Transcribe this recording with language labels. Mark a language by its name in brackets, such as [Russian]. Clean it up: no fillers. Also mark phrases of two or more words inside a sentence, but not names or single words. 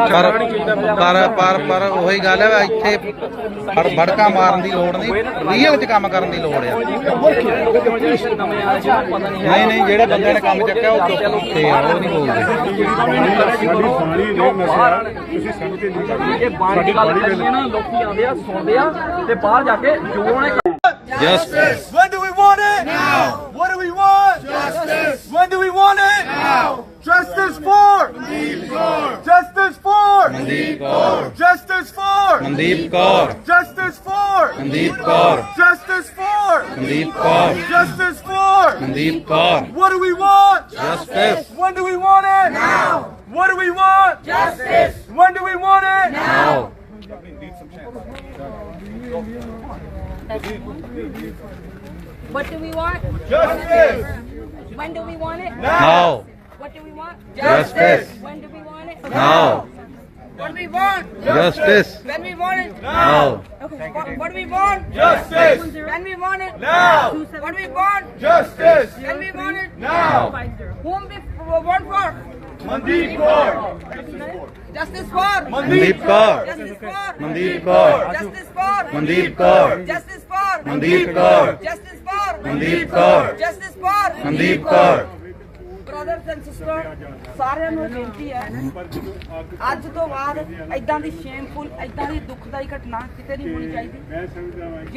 [Punjabi] ਪਰ ਉਹੀ ਗੱਲ ਹੈ ਇੱਥੇ ਬੜਕਾ ਮਾਰਨ ਦੀ ਲੋੜ ਨਹੀਂ, ਰੀਅਲ 'ਚ ਕੰਮ ਕਰਨ ਦੀ ਲੋੜ ਆ। ਨਹੀਂ ਜਿਹੜੇ ਬੰਦੇ ਨੇ ਕੰਮ ਚੱਕਿਆ ਉਹ ਚੁੱਪ ਕੀਤੇ ਆ, ਉਹ ਨਹੀਂ ਬੋਲਦੇ। ਇਹ ਬਾਹਰ ਦੀ ਗੱਲ ਕਰਨੀ ਨਾ, ਲੋਕੀ ਆਉਂਦੇ ਆ ਸੁਣਦੇ ਆ ਤੇ ਬਾਹਰ ਜਾ ਕੇ ਜੋ ਉਹਨੇ [English] Justice. When do we want it? Now. What do we want? Justice. When do we want it? Now. Justice for. Mandeep Kaur. Justice for. Mandeep Kaur. Justice for. ਮਨਦੀਪ ਕੌਰ, Justice for. ਮਨਦੀਪ ਕੌਰ, Justice for. ਮਨਦੀਪ ਕੌਰ, Justice for. ਮਨਦੀਪ ਕੌਰ। What do we want? Justice. When do we want it? Now. What do we want? Justice. When do we want it? Now. What do we want? Justice. When do we want it? Now. What do we want? Justice. When do we want it? Now. What do we want? Justice. When we want it? Now. Okay. What do we want? Justice. When we want it? Now. What do we want? Justice. When we want it? Now. Whom we want for? Mandeep Kaur. Justice for. ਮਨਦੀਪ ਕੌਰ, Justice for. ਮਨਦੀਪ ਕੌਰ, Justice for. ਮਨਦੀਪ ਕੌਰ, Justice for. ਮਨਦੀਪ ਕੌਰ, Justice for. ਮਨਦੀਪ ਕੌਰ, Justice for. ਮਨਦੀਪ ਕੌਰ। brothers and sister [Punjabi] ਸਾਰਿਆਂ ਨੂੰ ਬੇਨਤੀ ਹੈ, ਅੱਜ ਤੋਂ ਬਾਅਦ ਐਦਾਂ ਦੀ ਸ਼ੇਮਫੁਲ ਐਦਾਂ ਦੀ ਦੁਖਦਾਈ ਘਟਨਾ ਕਿਤੇ ਨਹੀਂ ਹੋਣੀ ਚਾਹੀਦੀ।